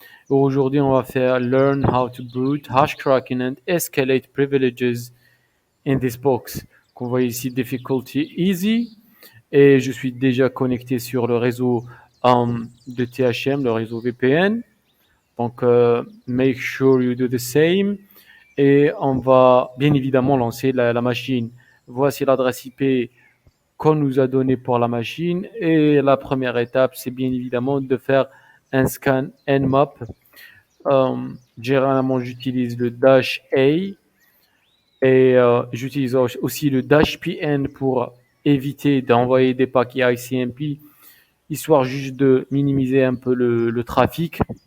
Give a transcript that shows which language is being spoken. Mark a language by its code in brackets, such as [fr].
[fr] Aujourd'hui, on va faire [en] Learn how to brute, hash cracking and escalate privileges in this box, [fr] qu'on voit ici difficulty easy, et je suis déjà connecté sur le réseau de THM, le réseau VPN. [en] Donc, make sure you do the same. [fr] Et on va bien évidemment lancer la machine. Voici l'adresse IP qu'on nous a donnée pour la machine. Et la première étape, c'est bien évidemment de faire un scan Nmap. Généralement, j'utilise le dash A. Et j'utilise aussi le dash PN pour éviter d'envoyer des paquets ICMP, histoire juste de minimiser un peu le trafic.